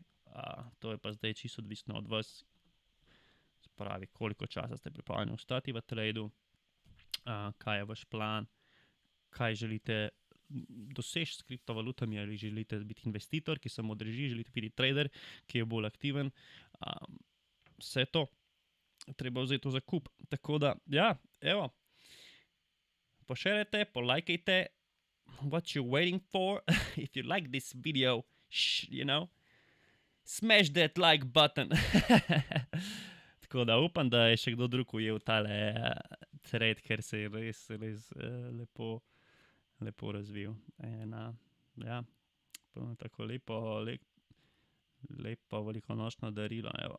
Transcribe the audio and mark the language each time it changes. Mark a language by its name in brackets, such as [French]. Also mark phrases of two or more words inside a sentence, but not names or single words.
[Slovenian] To je pa zdaj čisto odvisno od vas, spravi, koliko časa ste pripravljeni ostati v tradu, kaj je vaš plan, kaj želite doseči s kriptovalutami, ali želite biti investitor, ki samo drži, želite biti trader, ki je bolj aktiven. Vse to treba vzeti to za kup. Tako da, ja, evo, pošerajte, polajkajte, [English] what you're waiting for. If you like this video, smash that like button. [Slovenian] Tako da upam, da je še kdo drug ujel tale trade, ker se je res lepo razvil. Ja, tako lepo velikonočno darilo, evo.